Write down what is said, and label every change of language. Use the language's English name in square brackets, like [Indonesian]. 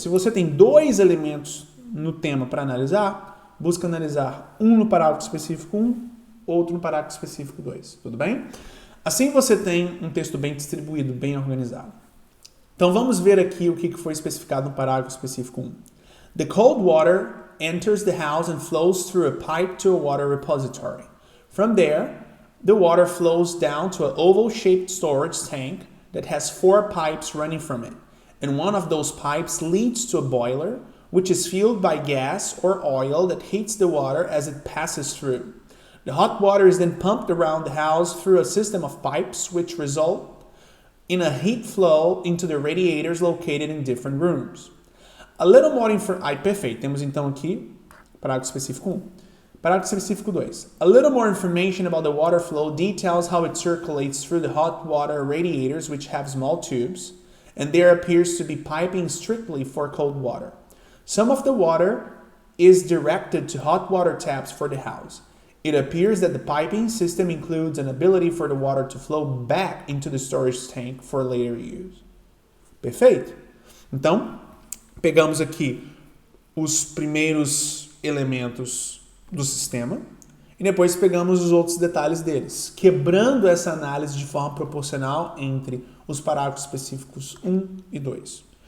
[Portuguese] Se você tem 2 elementos no tema para analisar, busque analisar um no parágrafo específico 1, outro no parágrafo específico 2. Tudo bem? Assim você tem um texto bem distribuído, bem organizado. Então vamos ver aqui o que foi especificado no parágrafo específico 1. [English] The cold water enters the house and flows through a pipe to a water repository. From there, the water flows down to an oval-shaped storage tank that has 4 pipes running from it, and one of those pipes leads to a boiler, which is fueled by gas or oil that heats the water as it passes through. The hot water is then pumped around the house through a system of pipes which result in a heat flow into the radiators located in different rooms. A little more perfeito. [Portuguese] Temos então aqui parágrafo específico 1. Parágrafo específico 2. [English] A little more information about the water flow details how it circulates through the hot water radiators, which have small tubes, and there appears to be piping strictly for cold water. Some of the water is directed to hot water taps for the house. It appears that the piping system includes an ability for the water to flow back into the storage tank for later use. [Portuguese] Perfeito? Então, pegamos aqui os primeiros elementos do sistema e depois pegamos os outros detalhes deles, quebrando essa análise de forma proporcional entre os parágrafos específicos 1 e 2.